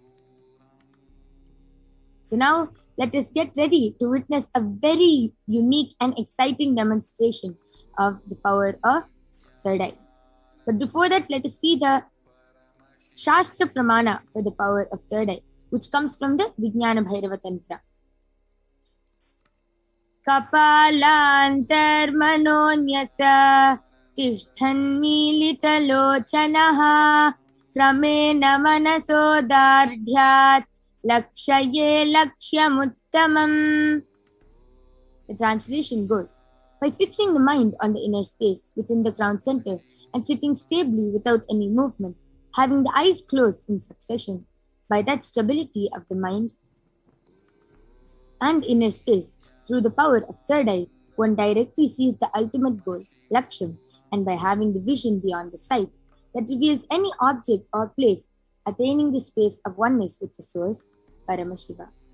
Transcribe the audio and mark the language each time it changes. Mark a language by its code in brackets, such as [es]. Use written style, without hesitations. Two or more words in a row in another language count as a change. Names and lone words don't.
[en] So now, let us get ready to witness a very unique and exciting demonstration of the power of third eye. But before that, let us see the [sa] Shastra Pramana [en] for the power of third eye, which comes from the Vijnana Bhairava Tantra. [sa] Kapalantar manonyasa tishthan militalochanaha kramena manasodardhyat lakshaye lakshyamuttamam. [en] The translation goes, by fixing the mind on the inner space within the crown center and sitting stably without any movement, having the eyes closed in succession, by that stability of the mind and inner space, through the power of third eye, one directly sees the ultimate goal, Laksham, and by having the vision beyond the sight that reveals any object or place, attaining the space of oneness with the source, Paramashiva.